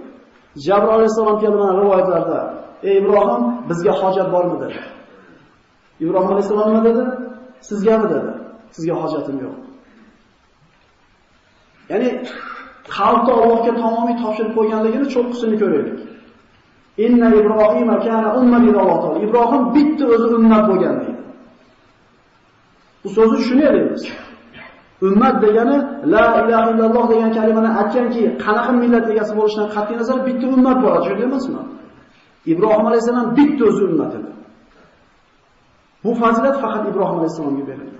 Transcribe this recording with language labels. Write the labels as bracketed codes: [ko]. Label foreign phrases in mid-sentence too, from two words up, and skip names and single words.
[uz] Jabroil alayhisalom kelgan rivoyatlarda, "Ey Ibrohim, bizga hojat bormi?" dedi. Ibrohim alayhisalom nima dedi? Sizgami dedi. Sizga hojatim yo'q. Ya'ni qalbni Allohga tamomiy topshirib qo'yganligini cho'qqisini ko'raylik. [ar] إن إبراهيم كان أمًّا إلى الله. [uz] Ibrohim bitta o'zi ummat bo'lgan deydi. Bu so'zni tushunaylik. Ummat degani [ar] لا إله إلا الله [uz] degan kalimani aytganki, qanaqa millat egasi bo'lishidan qat'iy nazar bitta ummat bo'ladi, shunday emasmi? Ibrohim alayhisalom bitta o'zi ummat edi. Bu fazilat faqat Ibrohim alayhisalomga berilgan.